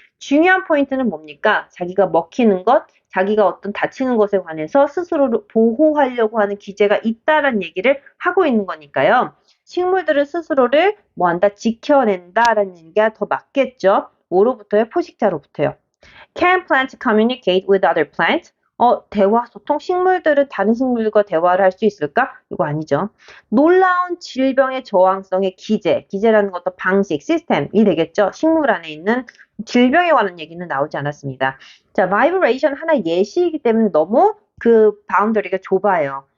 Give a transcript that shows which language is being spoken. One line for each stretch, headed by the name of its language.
Korean: 중요한 포인트는 뭡니까? 자기가 먹히는 것, 자기가 어떤 다치는 것에 관해서 스스로를 보호하려고 하는 기제가 있다라는 얘기를 하고 있는 거니까요. 식물들은 스스로를 뭐한다? 지켜낸다라는 얘기가 더 맞겠죠. 뭐로부터요? 포식자로부터요.
English: Can plants communicate with other plants?
Korean: 대화, 소통, 식물들은 다른 식물과 대화를 할 수 있을까? 이거 아니죠. 놀라운 질병의 저항성의 기제라는 것도 방식, 시스템이 되겠죠. 식물 안에 있는 질병에 관한 얘기는 나오지 않았습니다. 자, vibration 하나 예시이기 때문에 너무 그 바운더리가 좁아요.